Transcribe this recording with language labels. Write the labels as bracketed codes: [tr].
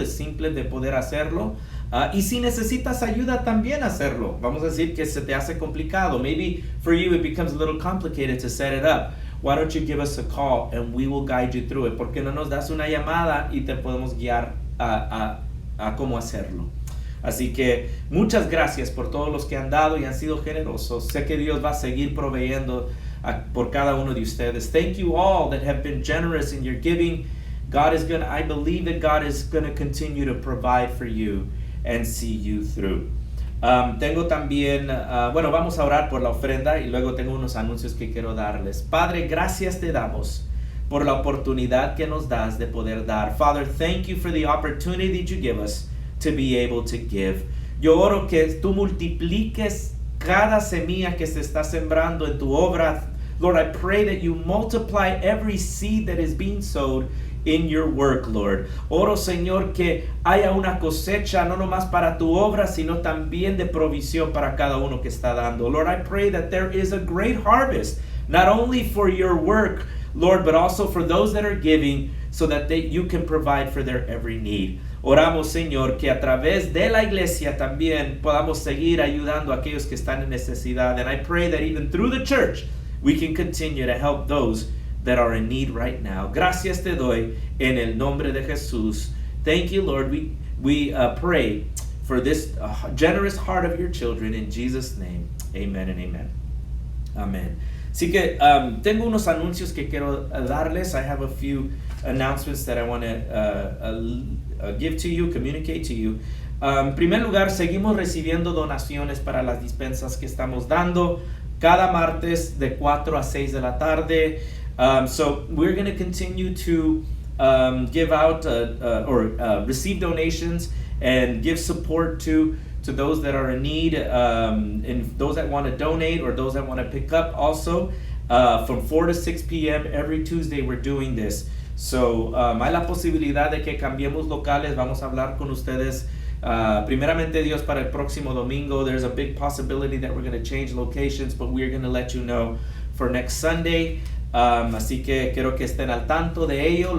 [es] Es simple de poder hacerlo. Y si necesitas ayuda también hacerlo. Vamos a decir que se te hace complicado. [en] Maybe for you it becomes a little complicated to set it up. Why don't you give us a call and we will guide you through it? [es] ¿Por qué no nos das una llamada y te podemos guiar a cómo hacerlo? Así que muchas gracias por todos los que han dado y han sido generosos. Sé que Dios va a seguir proveyendo por cada uno de ustedes. [en] Thank you all that have been generous in your giving. I believe that God is going to continue to provide for you and see you through. [es] Tengo también, vamos a orar por la ofrenda y luego tengo unos anuncios que quiero darles. Padre, gracias te damos. por la oportunidad que nos das de poder dar. [en] Father, thank you for the opportunity that you give us to be able to give. [es] Yo oro que tú multipliques cada semilla que se está sembrando en tu obra. [en] Lord, I pray that you multiply every seed that is being sowed in your work, Lord. [es] Oro, Señor, que haya una cosecha no nomás para tu obra, sino también de provisión para cada uno que está dando. [en] Lord, I pray that there is a great harvest, not only for your work, Lord, but also for those that are giving, so that you can provide for their every need. [es] Oramos, Señor, que a través de la iglesia también podamos seguir ayudando a aquellos que están en necesidad. [en] And I pray that even through the church, we can continue to help those that are in need right now. [es] Gracias te doy en el nombre de Jesús. [en] Thank you, Lord. We pray for this generous heart of your children in Jesus' name. Amen and amen. Amen. [es] Así que tengo unos anuncios que quiero darles. [en] I have a few announcements that I want to give to you, communicate to you. [es] En primer lugar, seguimos recibiendo donaciones para las dispensas que estamos dando cada martes de 4 a 6 de la tarde. [en] So we're going to continue to give out or receive donations and give support to those that are in need, and those that want to donate or those that want to pick up also. From 4 to 6 p.m. every Tuesday we're doing this. [es] So hay la posibilidad de que cambiemos locales. Vamos a hablar con ustedes primeramente Dios para el próximo domingo. [en] There's a big possibility that we're going to change locations, but we're going to let you know for next Sunday. [es] Así que quiero que estén al tanto de ello.